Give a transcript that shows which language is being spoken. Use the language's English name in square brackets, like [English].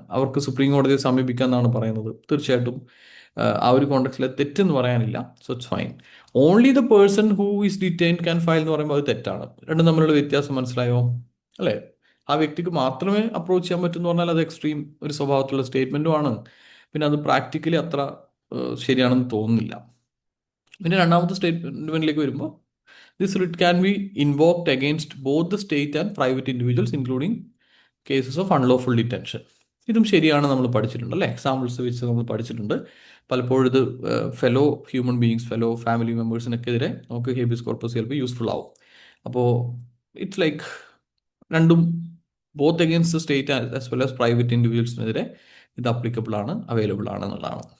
[Malayalam] അവർക്ക് സുപ്രീം കോടതിയെ സമീപിക്കാമെന്നാണ് പറയുന്നത്. തീർച്ചയായിട്ടും ആ ഒരു കോണ്ടക്സ്റ്റിൽ തെറ്റെന്ന് പറയാനില്ല. [English] So it's fine. Only the person who is detained can file [Malayalam] എന്ന് പറയുമ്പോൾ അത് തെറ്റാണ്. രണ്ടും തമ്മിലുള്ള വ്യത്യാസം മനസ്സിലായോ അല്ലേ? ആ വ്യക്തിക്ക് മാത്രമേ അപ്രോച്ച് ചെയ്യാൻ പറ്റുമെന്ന് പറഞ്ഞാൽ അത് എക്സ്ട്രീം ഒരു സ്വഭാവത്തിലുള്ള സ്റ്റേറ്റ്മെന്റും ആണ്. പിന്നെ അത് പ്രാക്ടിക്കലി അത്ര ശരിയാണെന്ന് തോന്നുന്നില്ല. പിന്നെ രണ്ടാമത്തെ സ്റ്റേറ്റ്മെന്റിലേക്ക് വരുമ്പോൾ, [English] this writ can be invoked against both the state and private individuals, including cases of unlawful detention. [Malayalam] ഇതും ശരിയാണ്, നമ്മൾ പഠിച്ചിട്ടുണ്ട് അല്ലേ. എക്സാമ്പിൾസ് വെച്ച് നമ്മൾ പഠിച്ചിട്ടുണ്ട്. പലപ്പോഴും ഇത് fellow human beings, fellow family മെമ്പേഴ്സിനൊക്കെതിരെ നമുക്ക് ഹേബിയസ് കോർപ്പസ് ചിലപ്പോൾ യൂസ്ഫുൾ ആവും. അപ്പോൾ ഇറ്റ്സ് ലൈക്ക് രണ്ടും [English] both against the state as well as [Malayalam] private ഇൻഡിവിജ്വൽസിനെതിരെ ഇത് അപ്ലിക്കബിൾ ആണ്, അവൈലബിൾ ആണ് എന്നുള്ളതാണ്.